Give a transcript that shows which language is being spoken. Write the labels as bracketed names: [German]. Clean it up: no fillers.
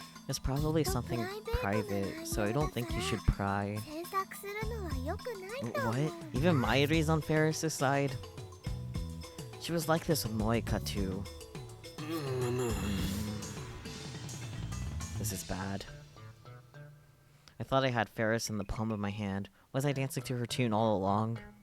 [English] It's probably something private, so I don't think you should pry. [Japanese] 詮索するのは良くないと思う [English] What? Even Mayuri's on Ferris' side? She was like this with Moika too. This is bad. I thought I had Ferris in the palm of my hand. Was I dancing to her tune all along?